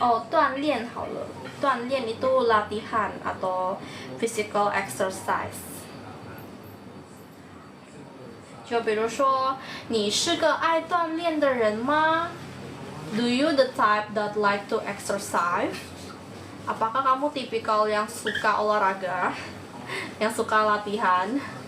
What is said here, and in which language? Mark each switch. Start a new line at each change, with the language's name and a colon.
Chinese: 锻炼好了，
Indonesian: 锻炼 itu latihan atau
English: physical exercise.
Chinese: 就比如说，你是个爱锻炼的人吗？
English: Do you the type that like to exercise?
Indonesian: Apakah kamu tipikal yang suka olahraga, yang suka latihan?